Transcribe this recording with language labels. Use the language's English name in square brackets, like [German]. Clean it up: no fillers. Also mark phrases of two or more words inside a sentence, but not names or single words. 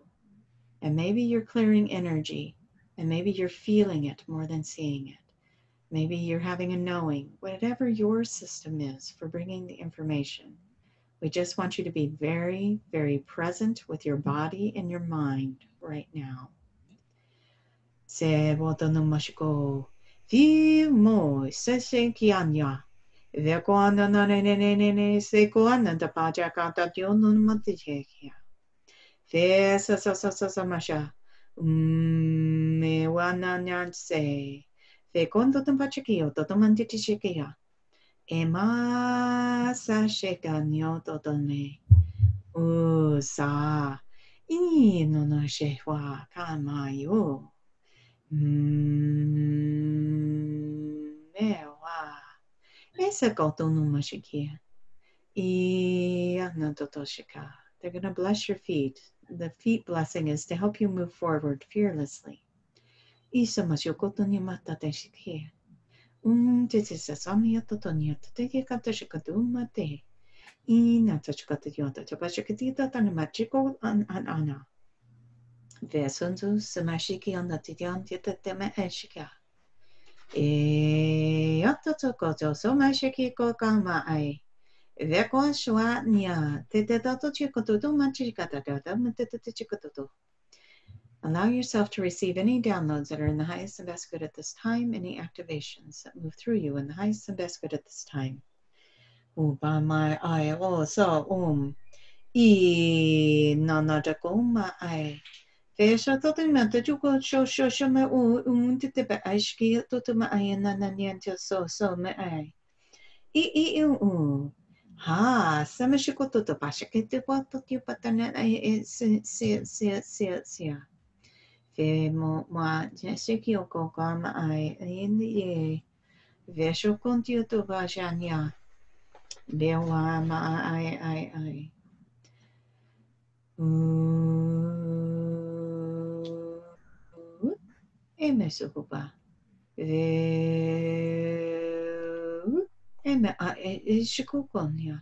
[English] And maybe you're clearing energy, and maybe you're feeling it more than seeing it. Maybe you're having a knowing, whatever your system is for bringing the information. We just want you to be very, very present with your body and your mind right now. Se votono mashiko, vi mo se se kianya. Ve koana na ne ne ne ne ne se koana da paja kata diono matichekia. Ve sa sa sa sa sa masha. Me wana nyan se. Ve kondo tampachikio to tomantitichekia. Ema sa shekanyo to tone. Sa. I no no shehwa kamayo. Mewa. Esa koto no mashikia. They're going to bless your feet. The feet blessing is to help you move forward fearlessly. Isa mashokoto ni mata teshikia. Tisa samia totonia teke kata shikadumate. Ina tachikata yota tabashikatita tanamachiko ana. Vesunzu samashiki on the tidian titame eshika. Yototokoto somashiki kokama ai. Veko shwanya titetato chikoto machikata chikoto. Allow yourself to receive any downloads that are in the highest and best good at this time, any activations that move through you in the highest and best good at this time. By my eye, so nanadakoma I. Vesha totimenta juko show me titipa ashki totuma ayananianta so me I. Ha, samashikoto to pashakete wato patana I see. Mo ma jesiki oko kama I in the vesho kontio to vajanya. Bewa ma I. Emesuba. Eme shikukonya.